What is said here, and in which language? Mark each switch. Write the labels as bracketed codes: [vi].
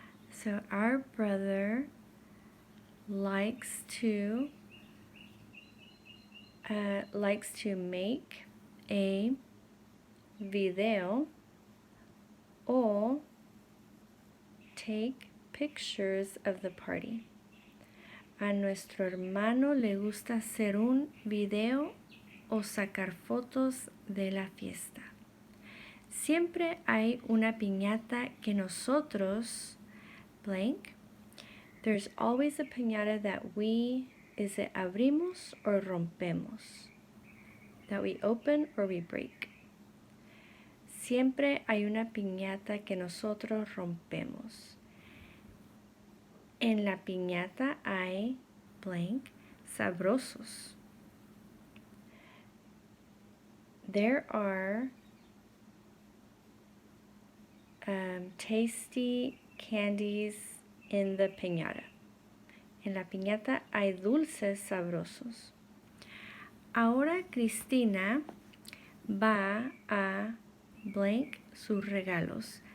[en] So our brother likes to make a video or take pictures of the party. [es] A nuestro hermano le gusta hacer un video o sacar fotos de la fiesta. Siempre hay una piñata que nosotros blank. [en] There's always a piñata that we, is it abrimos or rompemos? That we open or we break. [es] Siempre hay una piñata que nosotros rompemos. En la piñata hay blank sabrosos. [en] There are tasty candies in the piñata. [es] En la piñata hay dulces sabrosos. Ahora Cristina va a blank sus regalos.